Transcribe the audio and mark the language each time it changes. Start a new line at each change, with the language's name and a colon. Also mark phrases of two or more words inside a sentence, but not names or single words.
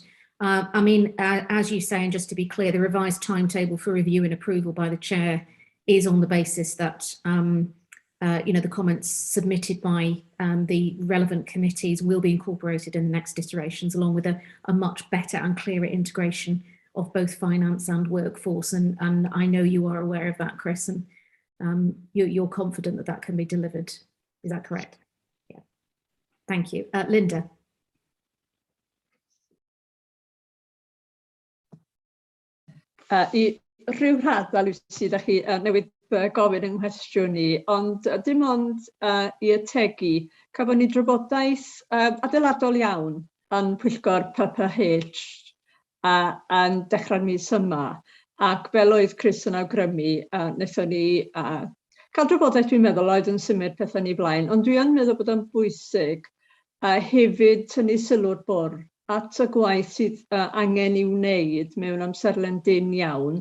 English: I mean, as you say, and just to be clear, the revised timetable for review and approval by the chair is on the basis that you know, the comments submitted by the relevant committees will be incorporated in the next iterations, along with a much better and clearer integration of both finance and workforce. And I know you are aware of that, Chris, and you're confident that that can be delivered. Is that correct? Yeah. Thank you. Linda.
Welsh: I rhyw radda, Lucy, da chi newydd gofyn yng nghwestiwn i, ond dim ond i ategu, cafon ni drafodaeth adeiladol iawn yn pwyllgor PPH yn dechrau'r mis yma, ac fel oedd Chris yn awgrymu, wnaethon ni cael drafodaeth, dwi'n meddwl, oedd yn symud pethau ni blaen, ond dwi yn meddwl bod yn bwysig hefyd tynnu sylw'r bwrdd at y gwaith sydd angen i'w wneud mewn amserlen dyn iawn.